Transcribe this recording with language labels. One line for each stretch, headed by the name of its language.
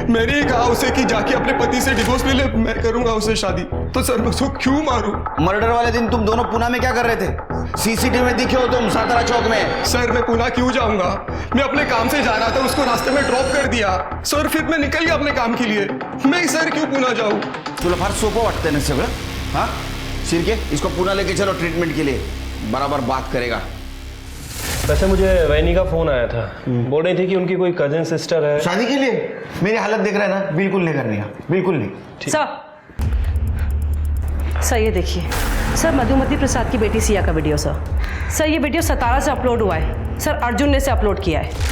Hindi: मैंने ही कहा उसे कि जाके अपने पति से डिवोर्स ले ले, मैं करूंगा उससे शादी। तो सर मैं उसको क्यों मारूं? मर्डर वाले दिन तुम दोनों पुणे में क्या कर रहे थे? सीसीटीवी में दिखे हो तुम सातारा चौक में। सर मैं पुणे क्यों जाऊंगा? मैं अपने काम से जा रहा था, उसको रास्ते में ड्रॉप कर दिया सर। फिर मैं निकल गया अपने काम के लिए। मैं सर क्यों पुणे जाऊं?
Marathi: तुला फार सोपं वाटतंय ना सगळं? हाँ,
Hindi: सिरके, इसको पुणे लेके चलो ट्रीटमेंट के लिए, बराबर बात करेगा। वैसे मुझे वैनी का फोन आया था, बोल रही थी कि उनकी कोई कजिन सिस्टर है। शादी के लिए? मेरी हालत देख रहा है ना, बिल्कुल नहीं करनी है, बिल्कुल नहीं। सर ये देखिए सर, मधुमती प्रसाद की बेटी सिया का वीडियो सर ये वीडियो 17 से अपलोड हुआ है सर, अर्जुन ने इसे अपलोड किया है।